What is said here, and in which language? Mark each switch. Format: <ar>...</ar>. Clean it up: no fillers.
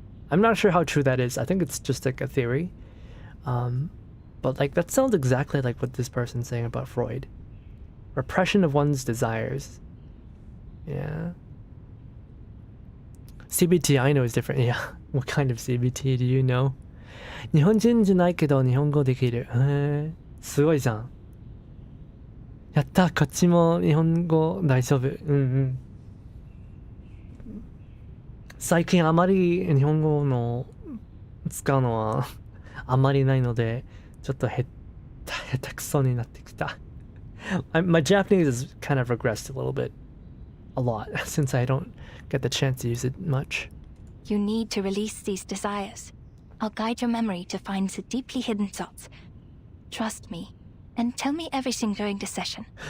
<en>I'm not sure how true that is. I think it's just like a theory, but like that sounds exactly like what this person's saying about Freud. Repression of one's desires. Yeah. CBT, I know, is different. Yeah. What kind of CBT do you know?</en> <ja>日本人じゃないけど日本語できる。へえ、すごいじゃん。やった、こっちも日本語大丈夫。うんうん。最近あまり日本語の使うのはあまりないので、ちょっと下手くそになってきた。</ja> <en>My Japanese has kind of regressed a little bit. A lot, since I don't get the chance to use it much. You need to release these desires. I'll guide your memory to find the deeply hidden thoughts. Trust me, and tell me everything during the session.</en>